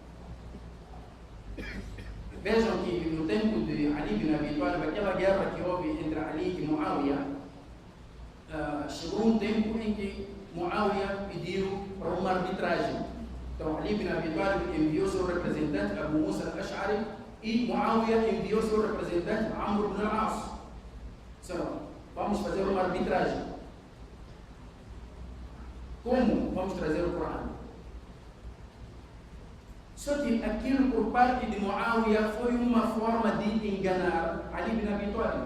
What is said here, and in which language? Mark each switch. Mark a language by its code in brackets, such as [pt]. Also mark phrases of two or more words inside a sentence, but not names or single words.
[pt] Vejam que no tempo de Ali bin Abi Talib, aquela guerra que houve entre Ali e Muawiyah, chegou um tempo em que Muawiyah pediu para uma arbitragem. Então Ali bin Abi Talib enviou seu representante Abu Musa al-Ash'ari e Muawiyah enviou seu representante Amr ibn al-As. Vamos fazer uma arbitragem. Como vamos trazer o Corão? Só que aquilo por parte de Muawiyah foi uma forma de enganar Ali bin Abi Talib.